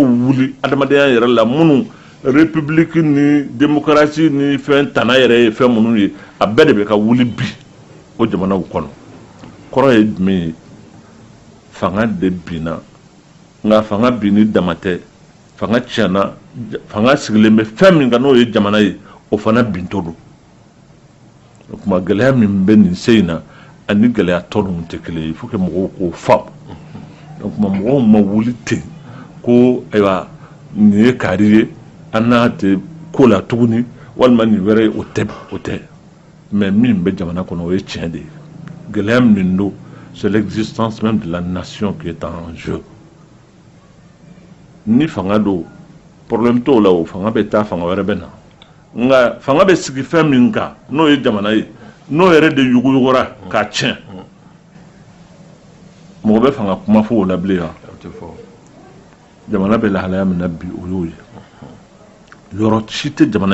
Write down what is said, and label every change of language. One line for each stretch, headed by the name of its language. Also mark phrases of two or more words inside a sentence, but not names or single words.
Bambara: wuli adamadenya yɛrɛ la minnu république ni démocratie ni fɛn tana yɛrɛ ye fɛn minnu ye a bɛɛ de bɛ ka wuli bi o jamanaw kɔnɔ kɔrɔ ye jumɛn ye fanga de binna nka fanga binni dama tɛ fanga tiɲɛna fanga sigilen bɛ fɛn min kan n'o ye jamana ye o fana bintɔ don o tuma gɛlɛya min bɛ nin se in na ani gɛlɛya tɔ ninnu tɛ kelen ye
French: il faut que
Bambara: mɔgɔw k'o faamu o tuma mɔgɔw ma wuli ten ko ayiwa nin ye kaari ye an n'a tɛ ko la tuguni walima nin wɛrɛ ye o tɛ mais min bɛ jamana kɔnɔ o ye tiɲɛ de ye gɛlɛya min don
French: c'est l'existence même de la nation qui est en jeu
Bambara: ni fanga do problème t'o la o fanga bɛ taa fanga wɛrɛ bɛ na nka fanga bɛ sigi fɛn min kan n'o ye jamana ye n'o yɛrɛ de yuguyugura k'a tiɲɛ mɔgɔ bɛ fanga kuma fɔ o la bilen wa jamana bɛ lahalaya min na bi o y'o ye yɔrɔ si tɛ jamana